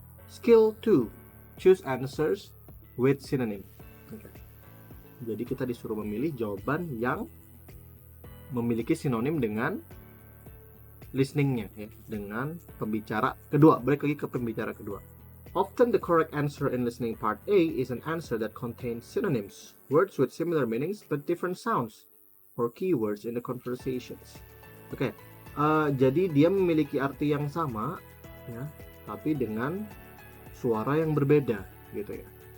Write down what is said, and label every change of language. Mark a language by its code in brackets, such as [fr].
[en] Skill 2, choose answers with synonym. [id] Oke. Jadi kita disuruh memilih jawaban yang memiliki sinonim dengan listeningnya ya, dengan pembicara kedua. Balik lagi ke pembicara kedua. [en] Often the correct answer in listening part A is an answer that contains synonyms, words with similar meanings but different sounds, or keywords in the conversations. [id] Oke, jadi dia memiliki arti yang sama, ya, tapi dengan suara yang berbeda, gitu ya.